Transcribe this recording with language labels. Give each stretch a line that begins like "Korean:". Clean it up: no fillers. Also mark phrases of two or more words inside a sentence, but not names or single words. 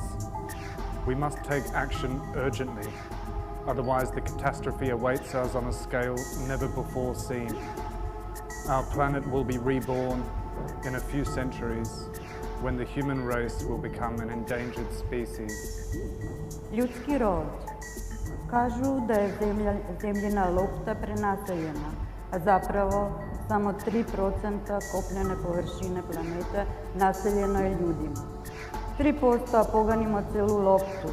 English: We must take action urgently, otherwise the catastrophe awaits us on a scale never before seen. Our planet will be reborn in a few centuries, when the human race will become an endangered species.
Serbian: Ljudski rod. Kažu da je zemljina lopta prenaseljena, a zapravo samo 3% kopnene površine planete naseljeno je ljudima. 3%, a poganimo celu loptu.